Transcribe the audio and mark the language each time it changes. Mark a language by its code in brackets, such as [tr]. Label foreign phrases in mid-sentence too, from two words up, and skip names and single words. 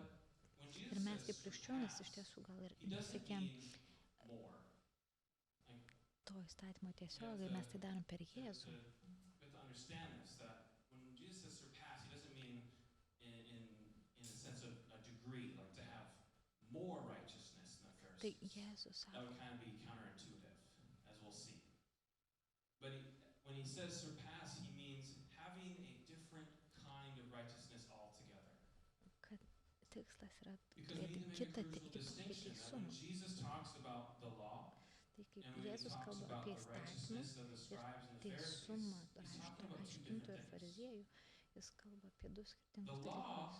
[lt] Ir mes kaip krikščionys iš tiesų gal ir nesiekėm to įstatymo tiesiogiai, mes tai darom per Jėzų. Tai Jėzus sako, [en] when he says surpass, he means having a different kind of righteousness altogether. [lt] Kad tikslas yra turėti kitokį teisumą. Tai kaip Jėzus kalba apie įstatymus ir teisumą rašto aiškintojų ir fariziejų, jis kalba apie du skirtingus dalykus.